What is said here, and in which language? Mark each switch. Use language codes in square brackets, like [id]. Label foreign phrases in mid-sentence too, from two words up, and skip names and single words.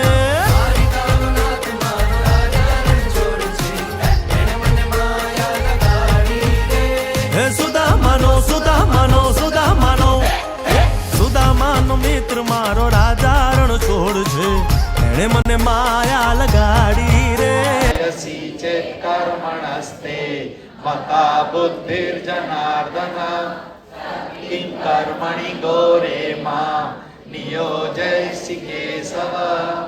[gu] હે સુદામાનો મિત્ર મારો રાજા રણ છોડ છે, એણે મને માયા લગાડી રે. [sa] यसि चेत् कर्मणस्ते मता बुद्धिर्जनार्दन किं कर्मणि घोरे मां नियोजयसि केशव.